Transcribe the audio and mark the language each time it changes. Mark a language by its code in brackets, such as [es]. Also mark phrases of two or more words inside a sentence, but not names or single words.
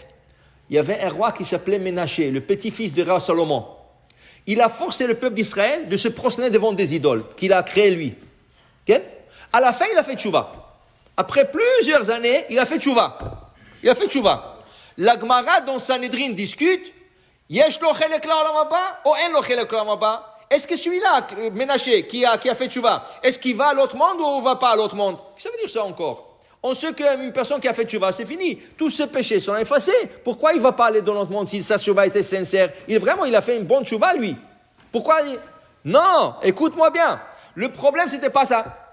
[fr] Il y avait un roi qui s'appelait Ménaché, le petit-fils du roi Salomon. Il a forcé le peuple d'Israël de se prosterner devant des idoles qu'il a créées lui. Okay? À la fin, il a fait tchouva. Après plusieurs années, il a fait tchouva. La Gemara dans Sanhedrin discute, [he] יש לו חלק לעולם הבא או אין לו חלק לעולם הבא? [fr] Est-ce que celui-là, Ménaché, qui a fait tchouva, est-ce qu'il va à l'autre monde ou il ne va pas à l'autre monde? Ça veut dire ça encore. On sait qu'une personne qui a fait tchouva, c'est fini. Tous ses péchés sont effacés. Pourquoi il ne va pas aller dans l'autre monde si sa tchouva était sincère? Il a fait une bonne tchouva, lui. Pourquoi Non, écoute-moi bien. Le problème, ce n'était pas ça.